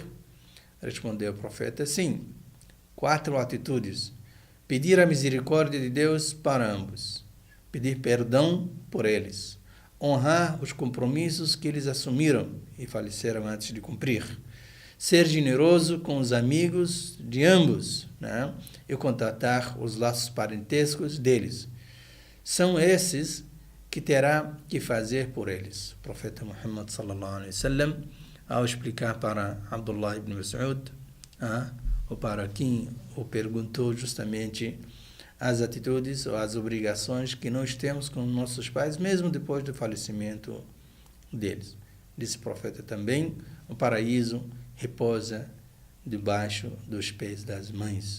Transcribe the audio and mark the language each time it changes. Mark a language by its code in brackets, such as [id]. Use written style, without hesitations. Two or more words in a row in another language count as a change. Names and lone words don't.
[pt] Respondeu o profeta: sim, 4 atitudes: pedir a misericórdia de Deus para ambos, pedir perdão por eles, honrar os compromissos que eles assumiram e faleceram antes de cumprir, ser generoso com os amigos de ambos, né? E contatar os laços parentescos deles. São esses que terá que fazer por eles. O profeta Muhammad [ar] صلى الله عليه وسلم, [pt] ao explicar para Abdullah ibn Mas'ud, ou para quem o perguntou justamente as atitudes ou as obrigações que nós temos com nossos pais, mesmo depois do falecimento deles. Disse o profeta também: o paraíso repousa debaixo dos pés das mães.